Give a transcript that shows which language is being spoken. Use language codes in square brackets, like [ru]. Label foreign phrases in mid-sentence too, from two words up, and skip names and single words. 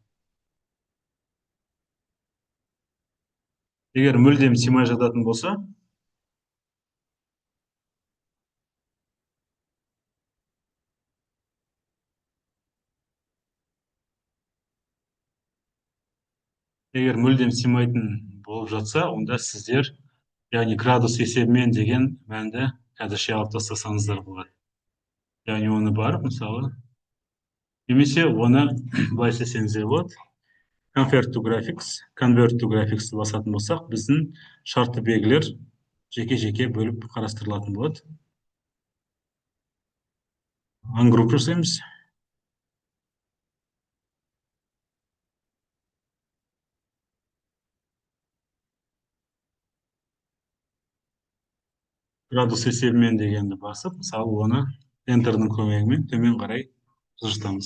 [kk] Егер мүлдем сыймай жататын болса, болып жатса, онда сіздер, яғни градус есебімен деген мәнді қазірше алып тастасаңыздар болады. Яғни оны барып, мысалы, немесе оны былай істесеңіздер болады. [en] Convert to graphics [kk] басатын болсақ, біздің шартты белгілер жеке-жеке бөліп қарастырылатын болады. Ungroup жасаймыз. Градус есебімен дегенді басып, мысалы, оны Enter'ның көмегімен төмен қарай жылжытамыз.